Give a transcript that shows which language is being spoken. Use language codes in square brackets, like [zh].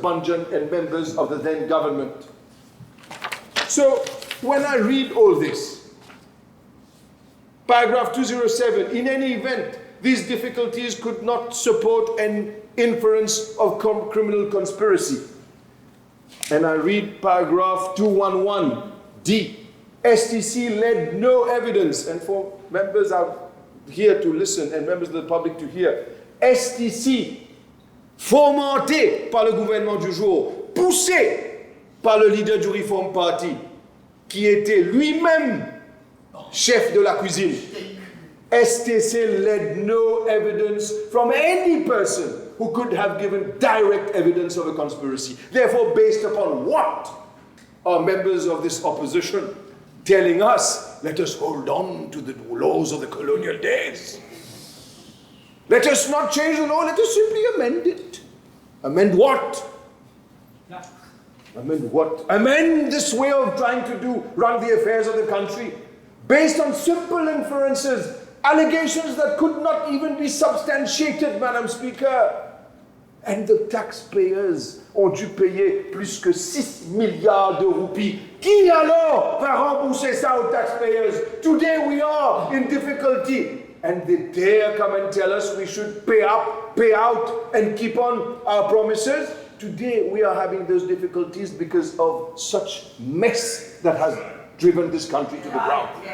[en] Bunjan and members of the then government. So, when I read all this, paragraph 207, in any event, these difficulties could not support an inference of criminal conspiracy. And I read paragraph 211D. STC led no evidence, and for members out here to listen and members of the public to hear, [fr] STC, fomenté par le gouvernement du jour, poussé par le leader du Reform Party, qui était lui-même chef de la cuisine. [en] STC led no evidence from any person who could have given direct evidence of a conspiracy. Therefore, based upon what are members of this opposition telling us, let us hold on to the laws of the colonial days? Let us not change the law, let us simply amend it. Amend what? Amend what? Amend this way of trying to run the affairs of the country based on simple inferences, allegations that could not even be substantiated, Madam Speaker. And the taxpayers [fr] ont dû payer plus que 6 milliards de roupies. Qui alors va rembourser ça aux taxpayers? [en] Today we are in difficulty. And they dare come and tell us we should pay up, pay out, and keep on our promises. Today we are having those difficulties because of such mess that has driven this country to the ground.